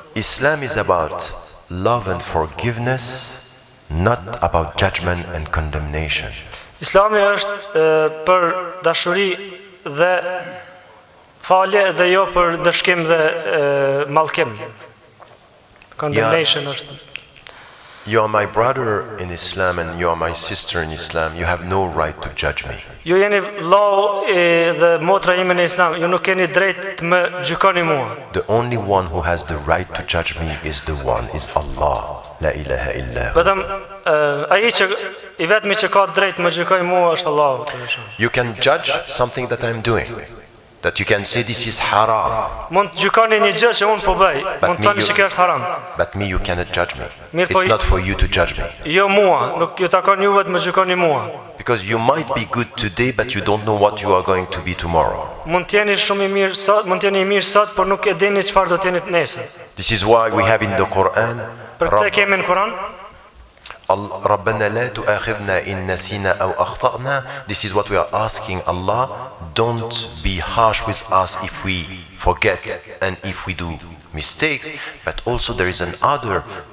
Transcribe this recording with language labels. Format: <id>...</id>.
<en>Islam is about love and forgiveness, not about judgment and condemnation.</en> <sq>Islami është për dashuri dhe falje dhe jo për dëshkim dhe mallkim. Condemnation është.</sq> <en>You are my brother in Islam and you are my sister in Islam. You have no right to judge me.</en> <sq>Ju jeni vllau dhe motra ime në Islam, ju nuk keni drejt të më gjykoni mua.</sq> <en>The only one who has the right to judge me is Allah.</en> <ar>La ilaha illa hu.</ar> <sq>Vetëm ai që I vetmi që ka drejt të më gjykojë mua është Allahu.</sq> <en>You can judge something that I'm doing. That you can say this is haram.</en> <sq>Mund të gjykoni një gjë që unë po bëj, mund të thoni se kjo është haram.</sq> <en>But me you cannot judge me.</en> <sq>Mirë, po</sq> <en>It's not for you to judge me.</en> <sq>Jo mua, nuk ju takon juve të më gjykoni mua.</sq> <en>Because you might be good today but you don't know what you are going to be tomorrow.</en> <sq>Mund të jeni shumë I mirë sot, mund të jeni I mirë sot, por nuk e dini çfarë do të jeni nesër.</sq> <en>This is why we have in the Quran</en> <sq>Për këtë kemi në Kur'an</sq> <ar>ربنا لا تؤاخذنا إن نسينا أو أخطأنا.</ar> <en>This is what we are asking Allah. Don't be harsh with us if we forget and if we do mistakes. But also there is another</en>